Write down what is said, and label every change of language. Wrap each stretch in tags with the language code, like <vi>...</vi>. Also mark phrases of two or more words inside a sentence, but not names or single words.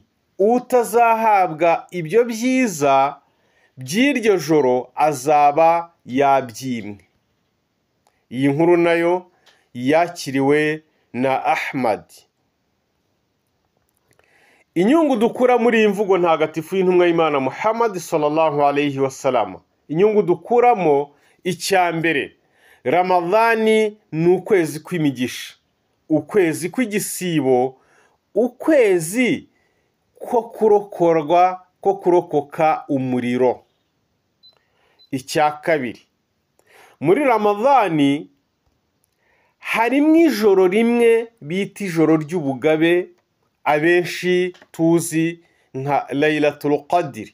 <rw>Utazahabwa ibyo byiza by'iryo joro azaba yabyimwe. Iyi nkuru nayo yakiriwe na Ahmad. Inyungu dukura muri iyi mvugo ntagatifu y'intumwa y'Imana Muhammad</rw> <ar>صلى الله عليه وسلم,</ar> <rw>inyungu dukuramo, icyambere, Ramadhani ni ukwezi kw'imigisha, ukwezi kw'igisibo, ukwezi ko kurokoka umuriro. Icya kabiri, muri Ramadhani harimo ijoro rimwe bita ijoro ry'ubugabe, abenshi tuzi nka Laylatul Qadr.</rw>